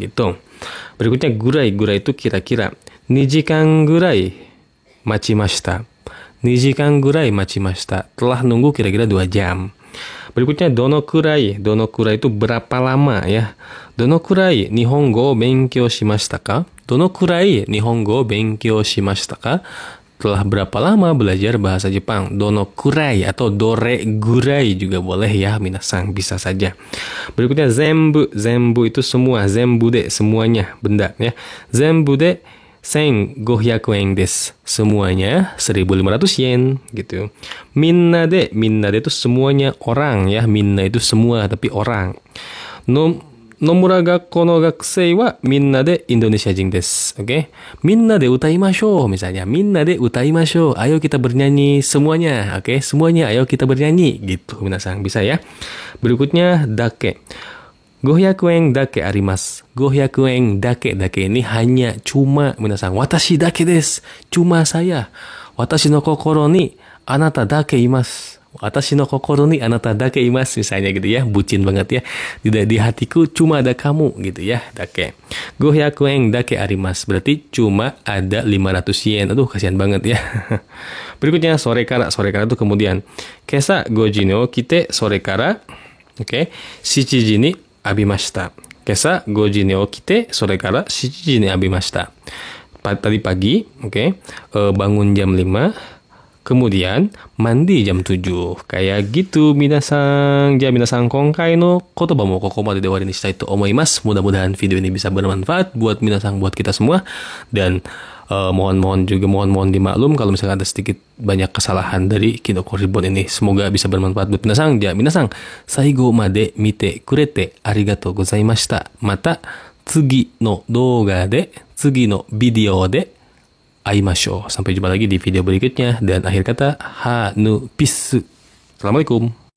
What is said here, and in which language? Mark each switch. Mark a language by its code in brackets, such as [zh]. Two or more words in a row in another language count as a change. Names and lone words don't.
[id] Gitu. Berikutnya, gurai itu kira-kira. [ja] 二時間ぐらい待ちました. 二時間ぐらい待ちました. [id] Telah nunggu kira-kira 2 jam. Berikutnya donokurai itu berapa lama ya. [ja] どのくらい日本語勉強しましたか? どのくらい日本語勉強しましたか? [id] Telah berapa lama belajar bahasa Jepang? Donokurai atau doregurai juga boleh ya, minasang, bisa saja. Berikutnya zenbu itu semua, [ja] 全部で [id] semuanya benda ya. [ja] 全部で1,500円です. [id] Semuanya 1.500 yen gitu. [ja] みんなで [id] itu semuanya orang ya. Minna itu semua tapi orang. [ja] 野村学校の学生はみんなでインドネシア人です. Oke. みんなで歌いましょう misalnya. みんなで歌いましょう. [id] Ayo kita bernyanyi semuanya. Oke, semuanya ayo kita bernyanyi gitu. Minasang bisa ya. Berikutnya dake. [ja] 500円だけあります. [id] 500 yen dake ini hanya cuma, minasang. [ja] 私だけです. [id] Cuma saya. [ja] 私の心にあなただけいます. 私の心にあなただけいます. [id] Misalnya gitu ya. Bucin banget ya. Di hatiku cuma ada kamu gitu ya. [ja] Dake. 500円だけあります. [id] Berarti cuma ada 500 yen. Aduh, kasihan banget ya. Berikutnya [ja] それから. それから [id] itu kemudian. [ja] 今朝5時に起きてそれから7時に浴びました. 今朝5時に起きてそれから7時に浴びました. [id] Tadi pagi, bangun jam 5, kemudian mandi jam 7. Kayak gitu, [ja] minasang. じゃ、皆さん今回の言葉もここまでで終わりにしたいと思います. [id] Mudah-mudahan video ini bisa bermanfaat buat minasang, buat kita semua. Dan mohon dimaklum kalau misalkan ada sedikit banyak kesalahan dari Kinoko Reborn ini. Semoga bisa bermanfaat buat minasang. [ja] じゃ、皆さん、最後まで見てくれてありがとうございました. また次のビデオで会いましょう. [id] Sampai jumpa lagi di video berikutnya. Dan akhir kata, ha nu pisu. Assalamualaikum.